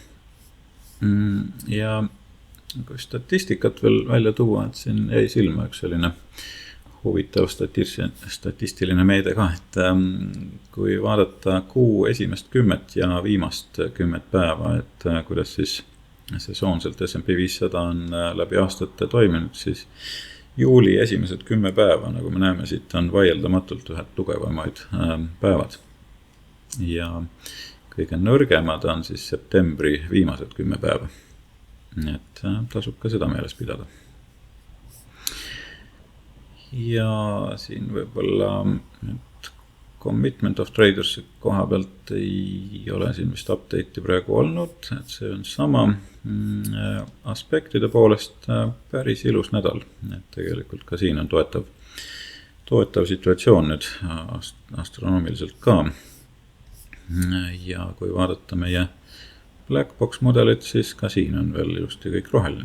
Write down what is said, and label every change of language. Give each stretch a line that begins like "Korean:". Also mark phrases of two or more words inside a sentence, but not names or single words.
Estonian: Ja kui statistikat veel välja tuua, et siin jäi silma üks selline huvitav statistiline meede ka, et kui vaadata kuu esimest 10 ja viimast 10 päeva, et kuidas siis sesoonselt S&P 500 on läbi aastate toiminud, siis juuli esimesed 10 päeva, nagu me näeme siit, on vaieldamatult ühed tugevamaid päevad. Ja kõige nõrgemad on siis septembri viimased 10 päeva. Nii et tasub ka seda meeles pidada. Ja siin võib-olla nüüd
English: commitment of traders
Estonian: koha pealt ei ole siin vist update'i praegu olnud, et see on sama aspektide poolest päris ilus nädal, et tegelikult ka siin on toetav situatsioon nüüd astronoomiliselt ka. Ja kui vaadata meie Blackbox mudelit, siis ka siin on veel ilusti kõik roheline.